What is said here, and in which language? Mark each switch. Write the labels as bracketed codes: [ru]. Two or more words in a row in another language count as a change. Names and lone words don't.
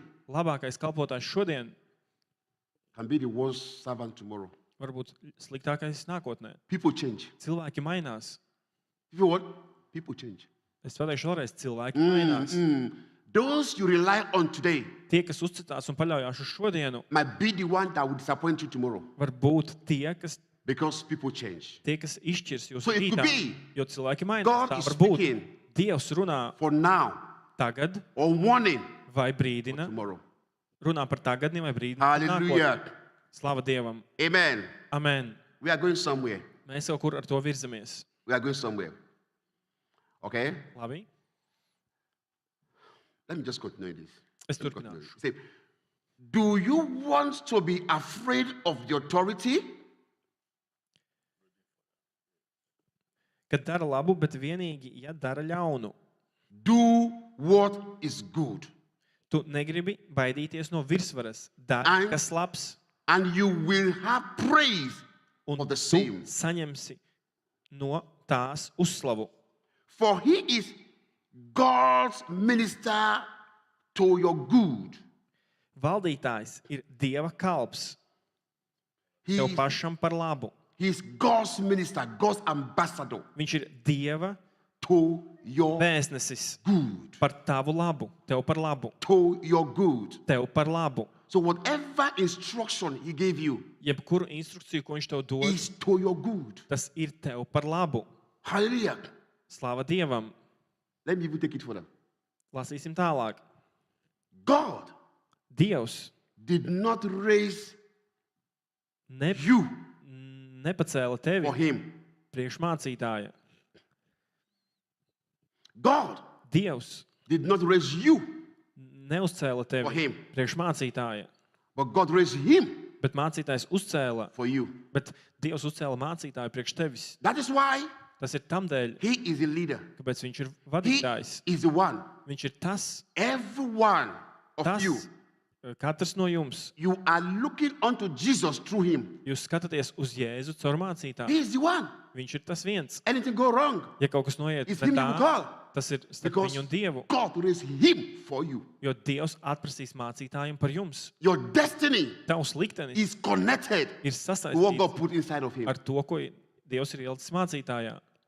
[lv] labākais kalpotājs šodien [en] can be the worst servant tomorrow. [lv] var būt sliktākais nākotnē. [en] People change. [lv] Cilvēki mainās. [en] People what? People change. [lv] Es pateikšu vēlreiz, cilvēki mainās. [en] Those you rely on today [lv] Tie, kas uzticās un paļaujās uz šodienu, [en] might be the one that will disappoint you tomorrow. [lv] var būt tie, kas [en] People change. [lv] izšķirs jūsu [en] So it could [lv] rītā. [en] be [lv] Jo cilvēki mainās. [en] God [lv] Tā [en] is [lv] var būt. [en] speaking [lv] Dievs runā [en] for now [lv] tagad [en] or warning [lv] vai [en] for [lv] brīdina. [en] tomorrow. [lv] Runā par tagadni vai brīdina par nākotni. [en] Hallelujah. [lv] Slava Dievam. [en] Amen. [lv] Amen. [en] We are going somewhere. [lv] Mēs jau kur ar to virzamies. [en] We are going somewhere. Okay? [lv] Labi? [en] Let me just continue this. [lv] Es [en] Let me continue [lv] turpināšu. [en] this. Say, do you want to be afraid of the authority? [lv] Kad dara labu, bet vienīgi, ja dara ļaunu. [en] Do what is good, [lv] Tu negribi baidīties no virsvaras. Dari, Ai. kas labs, [en] and you will have praise [lv] un [en] for the [lv] tu [en] same. [lv] saņemsi no tās uzslavu. [en] For he is God's minister to your good. [lv] Valdītājs ir Dieva kalps [en] He [lv] tev pašam par labu. [en] is God's minister, God's ambassador [lv] Viņš ir Dieva [en] to your [lv] vēstnesis [en] good. [lv] par tavu labu, tev par labu, [en] To your good. [lv] tev par labu. [en] So whatever instruction he gave you [lv] Jebkuru instrukciju, ko viņš tev dod, [en] is to your good. [lv] tas ir tev par labu. [en] Hallelujah. [lv] Slava Dievam. [en] Let me even take it further. [lv] Lasīsim tālāk. [en] God [lv] Dievs [en] did not raise [lv] ne, [en] you [lv] nepacēla tevi [en] for him. [lv] priekš mācītāja. [en] God [lv] Dievs [en] did not raise you [lv] neuzcēla [en] for [lv] tevi [en] him, [lv] priekš mācītāja, [en] but God raised him [lv] bet mācītājs uzcēla, [en] for you. [lv] bet Dievs uzcēla mācītāju priekš tevis. [en] That is why [lv] Tas ir tam dēļ, [en] he is the leader. [lv] kāpēc viņš ir [en] He [lv] vadītājs. [en] is the one. [lv] Viņš ir tas, [en] Every one of [lv] tas, [en] you, [lv] katrs no jums. [en] you are looking unto Jesus through him. [lv] Jūs skatāties uz Jēzu caur mācītāju. [en] He is the one. [lv] Viņš ir tas viens. [en] Anything go wrong, [lv] Ja kaut kas noiet [en] it's [lv] ne [en] him you [lv] tā, [en] call. [lv] tas ir starp [en] Because [lv] viņu un Dievu. [en] God raised him for you. [lv] Jo Dievs atprasīs mācītājiem par jums. [en] Your destiny [lv] Tavs liktenis [en] is connected [lv] ir [en] to what [lv] sasaistīts [en] God put inside of him. [lv] ar to, ko Dievs ir ielicis mācītājā.